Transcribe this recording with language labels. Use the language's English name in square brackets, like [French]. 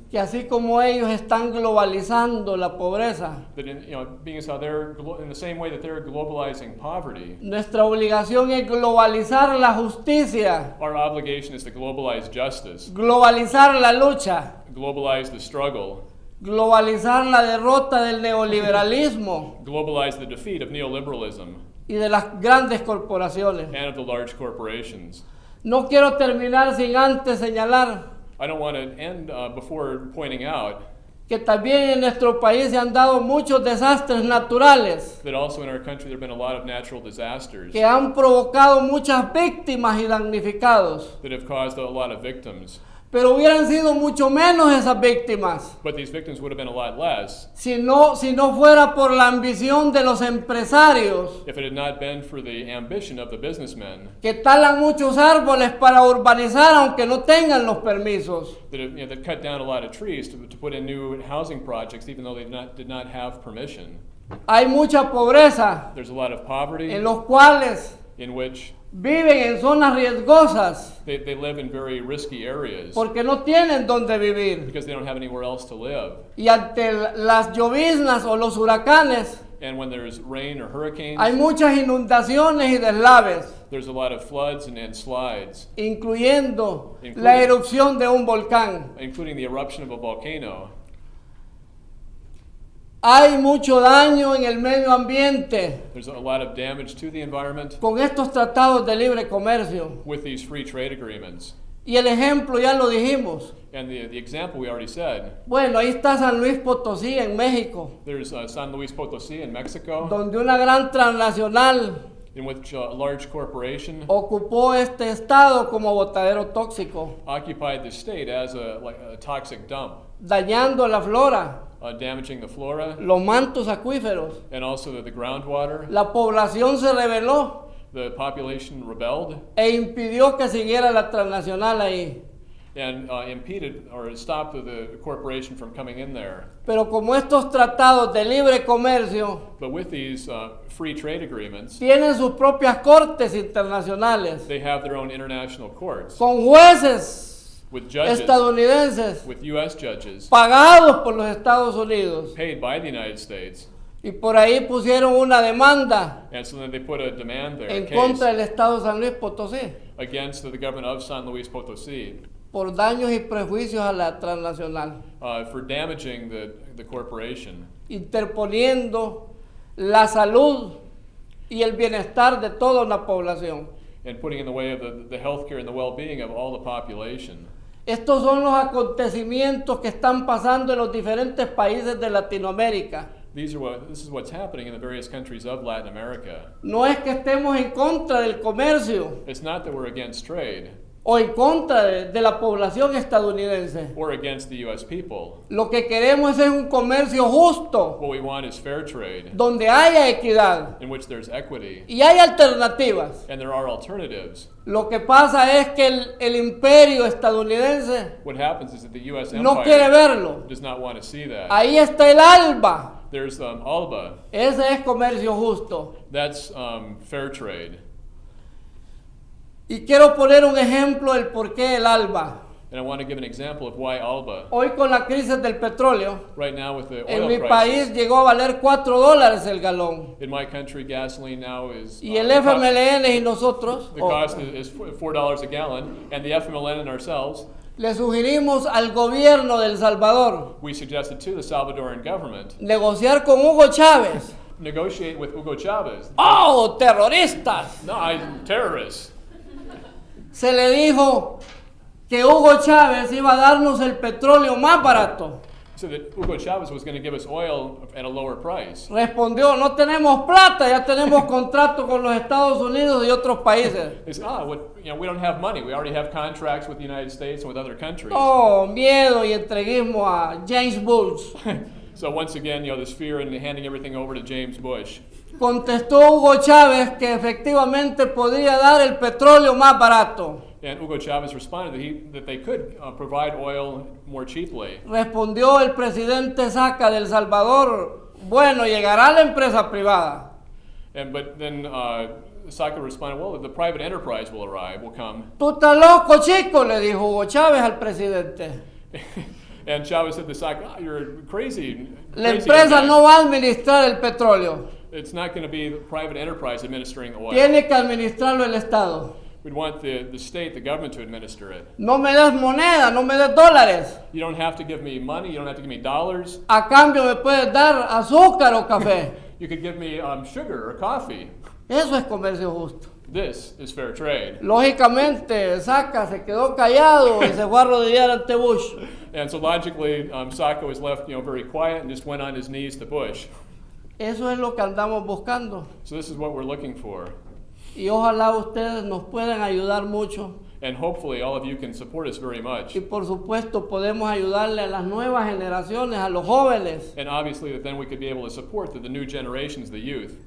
[Spanish] que así como ellos están globalizando la pobreza, [English] that, being as how they're in the same way that they're globalizing poverty, [Spanish] nuestra obligación es globalizar la justicia, [English] our obligation is to globalize justice, [Spanish] globalizar la lucha, [English] globalize the struggle, [Spanish] globalizar la derrota del neoliberalismo [English] globalize the defeat of neoliberalism [Spanish] y de las grandes corporaciones. [English] and of the large corporations. [Spanish] No quiero terminar sin antes señalar [English] I don't want to end before pointing out [Spanish] que también en nuestro país se han dado muchos desastres naturales [English] that also in our country there have been a lot of natural disasters [Spanish] que han provocado muchas víctimas y damnificados, [English] that have caused a lot of victims. [Spanish] pero hubieran sido mucho menos esas víctimas [English] But these victims would have been a lot less [Spanish] si no fuera por la ambición de los empresarios [English] if it had not been for the ambition of the businessmen [Spanish] que talan muchos árboles para urbanizar aunque no tengan los permisos. [English] that cut down a lot of trees to put in new housing projects even though they did not have permission. [Spanish] Hay mucha pobreza [English] There's a lot of poverty [Spanish] en los cuales [English] in which [Spanish] viven en zonas riesgosas [English] they live in very risky areas [Spanish] porque no tienen donde vivir. [English] because they don't have anywhere else to live. [Spanish] Y ante las lloviznas o los huracanes, [English] And when there's rain or hurricanes, [Spanish] hay muchas inundaciones y deslaves, [English] there's a lot of floods and slides, [Spanish] incluyendo [English] Including- [Spanish] la erupción de un volcán. [English] including the eruption of a volcano. [Spanish] Hay mucho daño en el medio ambiente [English] There's a lot of damage to the environment [Spanish] con estos tratados de libre comercio. [English] with these free trade agreements. [Spanish] Y el ejemplo ya lo dijimos. [English] And the example we already said, [Spanish] Bueno, ahí está San Luis Potosí en México, [English] there's San Luis Potosí in Mexico, [Spanish] donde una gran transnacional [English] in which a large corporation [Spanish] ocupó este estado como botadero tóxico, [English] occupied the state as a toxic dump, [Spanish] dañando la flora, [English] damaging the flora [Spanish] los mantos acuíferos. [English] and also the groundwater. [Spanish] La población se rebeló [English] The population rebelled [Spanish] e impidió que siguiera la transnacional ahí. [English] and impeded or stopped the corporation from coming in there. [Spanish] Pero como estos tratados de libre comercio [English] But with these free trade agreements, [Spanish] tienen sus propias cortes internacionales, [English] they have their own international courts [Spanish] con jueces [English] with judges, [Spanish] estadounidenses [English] with U.S. judges [Spanish] pagados por los Estados Unidos. [English] paid by the United States. [Spanish] Y por ahí pusieron una demanda [English] And so then they put a demand there, a [Spanish] en [English] case, [Spanish] contra del Estado de San Luis Potosí [English] against the government of San Luis Potosí [Spanish] por daños y prejuicios a la transnacional, [English] for damaging the corporation [Spanish] interponiendo la salud y el bienestar de toda una población. [English] and putting in the way of the health care and the well-being of all the population. [Spanish] Estos son los acontecimientos que están pasando en los diferentes países de Latinoamérica. [English] This is what's happening in the various countries of Latin America. [Spanish] No es que estemos en contra del comercio [English] It's not that we're against trade [Spanish] o en contra de la población estadounidense. [English] or against the U.S. people. [Spanish] Lo que queremos es un comercio justo, [English] What we want is fair trade [Spanish] donde haya equidad [English] in which there's equity [Spanish] y hay alternativas. [English] and there are alternatives. [Spanish] Lo que pasa es que el imperio estadounidense [English] What happens is that the U.S. [Spanish] no quiere [English] empire [Spanish] verlo. [English] does not want to see that. [Spanish] Ahí está el ALBA. [English] There's ALBA. [Spanish] Ese es comercio justo. [English] That's fair trade. [Spanish] Y quiero poner un ejemplo del por qué el ALBA. [English] And I want to give an example of why ALBA. [Spanish] Hoy con la crisis del petróleo, [English] Right now with the [Spanish] en [English] oil [Spanish] mi [English] prices, [Spanish] país llegó a valer $4 el galón. [English] in my country gasoline now is [Spanish] Y el [English] the co- [Spanish] FMLN y nosotros [English] the cost is $4 a gallon, and the FMLN and ourselves, [Spanish] le sugerimos al gobierno de El Salvador [English] we suggested to the Salvadoran government [Spanish] negociar con Hugo Chávez. [English] negotiate with Hugo Chavez. [Spanish] ¡Oh, terroristas! [English] No, terrorists. [Spanish] Se le dijo que Hugo Chávez iba a darnos el petróleo más barato. [English] So that Hugo Chavez was going to give us oil at a lower price. [Spanish] Respondió, no tenemos plata, ya tenemos contrato con los Estados Unidos y otros países. [English] They said, we don't have money. We already have contracts with the United States and with other countries. [Spanish] Oh, miedo y entreguismo a James Bush. [English] So once again, this fear and handing everything over to James Bush. [Spanish] Contestó Hugo Chávez que efectivamente podía dar el petróleo más barato. [English] And Hugo Chavez responded that they could provide oil more cheaply. [Spanish] Respondió el presidente Saca de El Salvador, bueno, llegará la empresa privada. [English] But then Saca responded, well, the private enterprise will come. [Spanish] Tú estás loco, chico, le dijo Hugo Chávez al presidente. [English] And Chavez said to Saca, you're crazy. [Spanish] La [English] crazy [Spanish] empresa [English] guy. [Spanish] no va a administrar el petróleo, [English] It's not going to be the private enterprise administering the oil. [Spanish] tiene que administrarlo el Estado. [English] We'd want the state, the government to administer it. [Spanish] No me des moneda, no me des dólares. [English] You don't have to give me money. You don't have to give me dollars. [Spanish] A cambio me puedes dar azúcar o café. [English] You could give me sugar or coffee. [Spanish] Eso es comercio justo. [English] This is fair trade. [Spanish] Lógicamente, Saca se quedó callado y se fue a arrodillar ante Bush. [English] And so logically, Saca was left, very quiet and just went on his knees to Bush. [Spanish] Eso es lo que andamos buscando. [English] So this is what we're looking for. [Spanish] Y ojalá ustedes nos puedan ayudar mucho. [English] And hopefully all of you can support us very much. [Spanish] Y por supuesto podemos ayudarle a las nuevas generaciones, a los jóvenes, [English] And obviously that then we could be able to support the new generations, the youth,